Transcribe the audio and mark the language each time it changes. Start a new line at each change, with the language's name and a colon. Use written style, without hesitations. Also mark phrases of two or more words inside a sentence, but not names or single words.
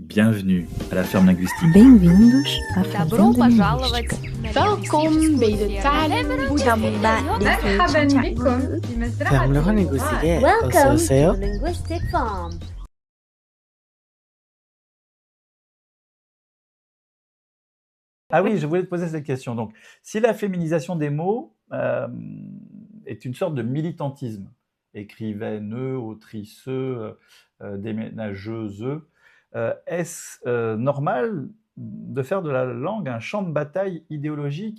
French: Bienvenue à la ferme linguistique.
Portuguese: Bem-vindos à
Russian: Добро
Portuguese: Fazenda
Russian: пожаловать
Portuguese: Linguística.
Dutch: Welkom bij de
Arabic: مرحبا مرحبا بكم في مزرعة
French: Ferme
Arabic: اللغات.
English: Welcome
Arabic: أستاذ
English: to Linguistic Farm.
French: Ah oui, je voulais te poser cette question. Donc, si la féminisation des mots est une sorte de militantisme, écrivaine, autrice, déménageuse, est-ce normal de faire de la langue un champ de bataille idéologique?